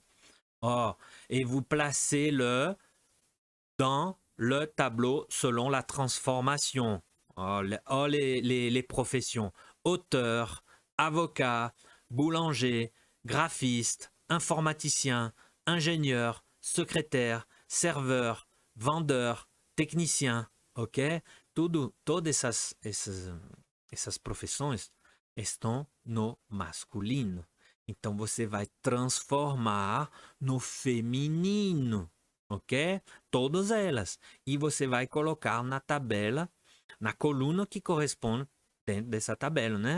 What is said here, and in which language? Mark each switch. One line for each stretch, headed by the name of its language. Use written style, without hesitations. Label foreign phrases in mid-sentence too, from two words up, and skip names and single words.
French: Oh, et vous placez-le dans le tableau selon la transformation. Oh, les professions. Auteur, avocat, boulanger, graphiste, informaticien, ingénieur, secrétaire, serveur, vendeur, technicien. Ok?
Portuguese: Todas essas profissões estão no masculino. Então você vai transformar no feminino, ok? Todas elas. E você vai colocar na tabela, na coluna que corresponde dentro dessa tabela, né?